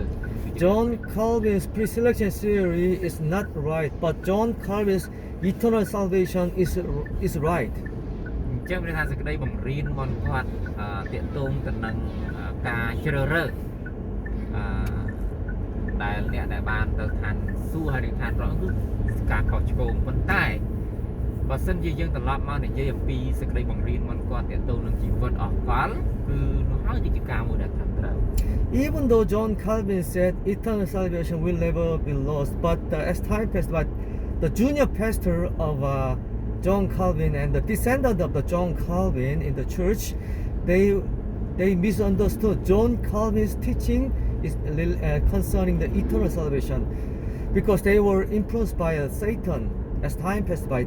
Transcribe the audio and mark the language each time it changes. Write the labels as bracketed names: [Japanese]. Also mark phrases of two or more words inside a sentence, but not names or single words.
[English] John Calvin's pre-selection theory is not right, but John Calvin's eternal salvation is right. [Khmer] អញ្ចឹងវាថាសេចក្តីបង្រៀនរបស់គាត់ទាក់ទងទៅនឹងការជ្រើសរើសដែលអ្នកដែលបានទៅឋានសួគ៌ហើយនឹងឋានព្រះអង្គគឺការខុសឆ្គងប៉ុន្តែបើសិនជាយើងត្រឡប់មកនិយាយអំពីសេចក្តីបង្រៀនរបស់គាត់ទាក់ទងនឹងជីវិតអកលគឺនោះហើយគឺជាការមួយដែលត្រឹមត្រូវ [English] Even though John Calvin said eternal salvation will never be lost, but as time passed by, the junior pastor of John Calvin and the descendant of the John Calvin in the church, they misunderstood John Calvin's teaching is concerning the eternal salvation, because they were influenced by Satan as time passed by.